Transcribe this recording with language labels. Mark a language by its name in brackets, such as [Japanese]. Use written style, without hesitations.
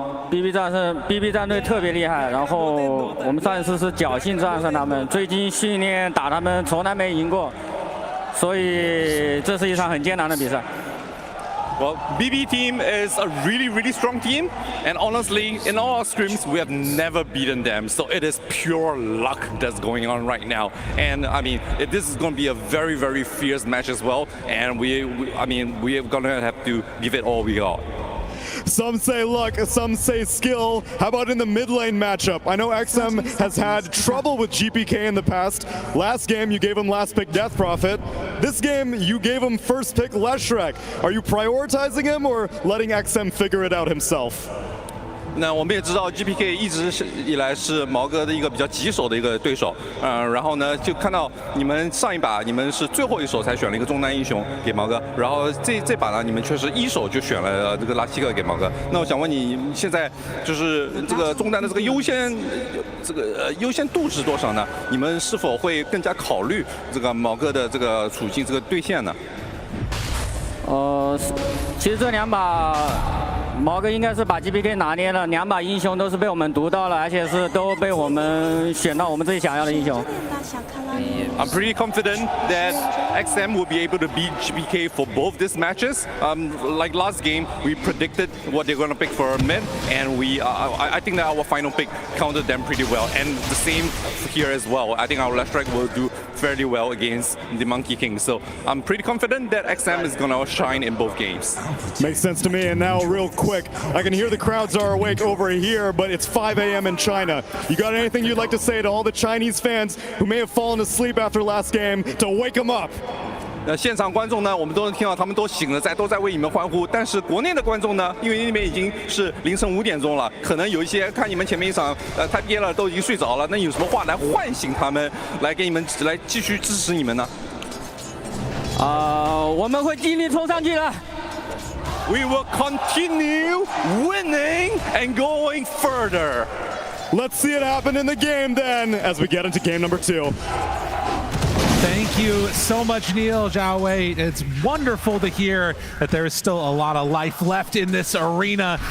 [Chinese] ？BB 战队特别厉害，然后我们上一次是侥幸战胜他们，最近训练打他们从来没赢过，所以这是一场很艰难的比赛。 [English] Well, BB team is a really, really strong team, and honestly, in all our scrims, we have never beaten them. So it is pure luck that's going on right now. And I mean, this is going to be a very, very fierce match as well. And we are going to have to give it all we got. Some say luck, some say skill. How about in the mid lane matchup? I know XM has had trouble with GPK in the past. Last game, you gave him last pick Death Prophet. This game, you gave him first pick Leshrek. Are you prioritizing him or letting XM figure it out himself? [Chinese] 那我们也知道 GPK 一直以来是毛哥的一个比较棘手的一个对手，然后呢就看到你们上一把你们是最后一手才选了一个中单英雄给毛哥，然后这把呢你们确实一手就选了这个拉希克给毛哥。那我想问你现在就是这个中单的这个优先度是多少呢？你们是否会更加考虑这个毛哥的这个处境这个兑现呢？其实这2把毛哥应该是把 GPK 拿捏了，2把英雄都是被我们读到了，而且是都被我们选到我们自己想要的英雄。 [English] I'm pretty confident that XM will be able to beat GPK for both these matches. Like last game, we predicted what they're going to pick for mid, and I think that our final pick countered them pretty well. And the same here as well. I think our left strike will do fairly well against the Monkey King. So I'm pretty confident that XM is going to shine in both games. Makes sense to me. And now, real quick, I can hear the crowds are awake over here, but it's 5 a.m. in China. You got anything you'd like to say to all the Chinese fans who may have fallen asleep after last game to wake them up? [Chinese] 现场观众呢，我们都能听到他们都醒了，都在为你们欢呼。但是国内的观众呢，因为那边已经是凌晨5点钟了，可能有一些看你们前面一场太憋了，都已经睡着了。那有什么话来唤醒他们，来给你们来继续支持你们呢？我们会尽力冲上去的。 [English] We will continue winning and going further. Let's see it happen in the game then, as we get into game number 2. Thank you so much, Neil, Zhao Wei. It's wonderful to hear that there is still a lot of life left in this arena.